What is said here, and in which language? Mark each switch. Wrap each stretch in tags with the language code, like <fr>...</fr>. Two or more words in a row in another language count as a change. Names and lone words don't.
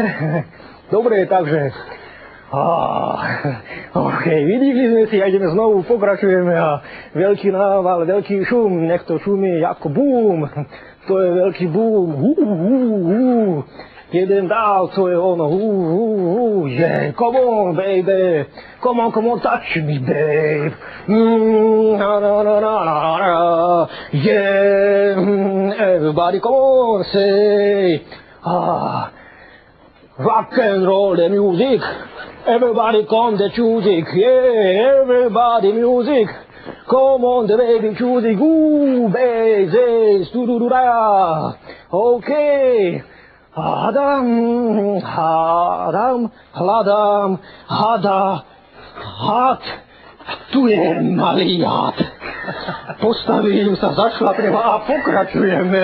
<sk>Dobre, takže... OK, vydýchli sme si a ideme znovu, pokračujeme a veľký nával, veľký šum, nech to šumí ako bum. To je veľký bum. Jeden dál, to je ono.</sk> <en>Yeah, come on, baby. Come on, touch me, babe. Yeah, everybody come on, say. Rock and roll the music. Everybody come the music. Yeah, everybody music. Come on the baby music. Baby, okay.</en> <sk>Hádam, hľadám, had, tu je malý had. Postavím sa, zašlapnem a pokračujeme.</sk>